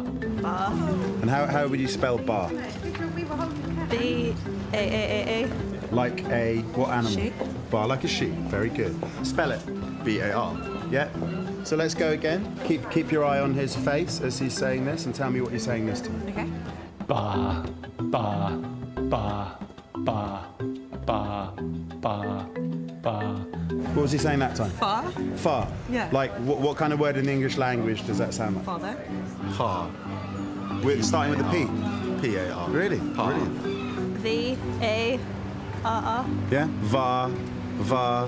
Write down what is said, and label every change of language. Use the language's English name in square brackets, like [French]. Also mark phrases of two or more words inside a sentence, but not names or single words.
[English] And how would you spell bar? B-A-A-A-A. Like a what animal? Sheep. Bar, like a sheep. Very good. Spell it. B-A-R. Yeah. So let's go again. Keep your eye on his face as he's saying this, and tell me what you're saying this time. Okay. Ba, ba, ba, ba, ba, ba, ba. What was he saying that time? Far. Far. Yeah. Like what kind of word in the English language does that sound like? Father. Far. We're starting with the P. P-A-R. Really? Brilliant. V-A-R-R. Yeah. Va. Va.